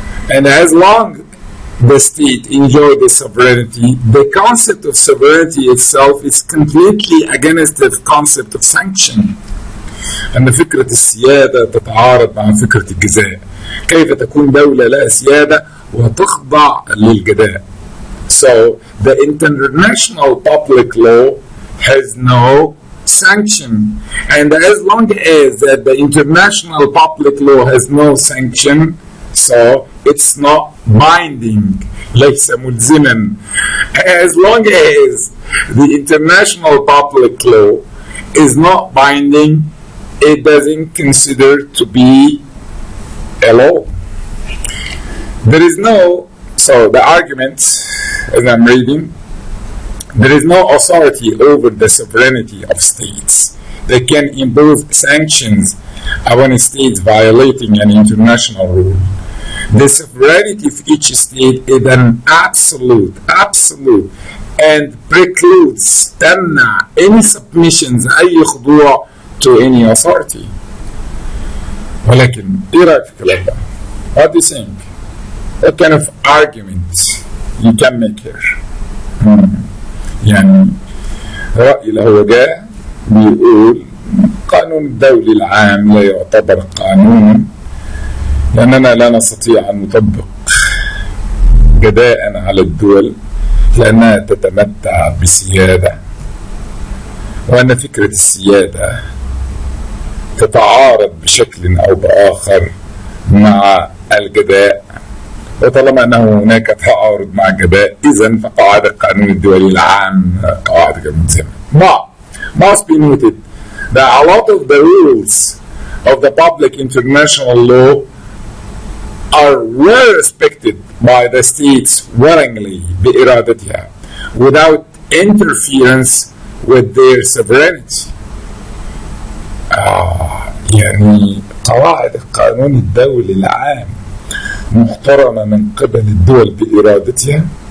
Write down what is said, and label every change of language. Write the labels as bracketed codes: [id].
[en] And as long the state enjoy the sovereignty, the concept of sovereignty itself is completely against the concept of sanction. [ar] أن فكرة السيادة تتعارض مع فكرة الجزاء. كيف تكون دولة لها سيادة وتخضع للجزاء؟ [en] So the international public law has no sanction, and as long as that the international public law has no sanction, so it's not binding. [ar] ليس ملزما. [en] As long as the international public law is not binding, it doesn't consider to be a law. There is no, so the argument as I'm reading, there is no authority over the sovereignty of states. They can impose sanctions upon states violating an international rule. The sovereignty of each state is an absolute, and precludes تمنع any submissions [ar] أي خضوع [en] to any authority. [ar] ولكن إيه رأيك في الكلام ده؟ [en] What do you think? What kind of arguments you can make here? [ar] يعني رأي اللي هو جاء بيقول القانون الدولي العام لا يعتبر قانونا لأننا لا نستطيع أن نطبق جداء على الدول لأنها تتمتع بسيادة، وأن فكرة السيادة تتعارض بشكل أو بآخر مع الجداء، وطالما أنه هناك تعارض مع الجداء إذن فقواعد القانون الدولي العام قواعد ملزمة. [en] But must be noted that a lot of the rules of the public international law are well respected by the states willingly بإرادتها without interference with their sovereignty. [ar] يعني قواعد القانون الدولي العام محترمة من قبل الدول بإرادتها.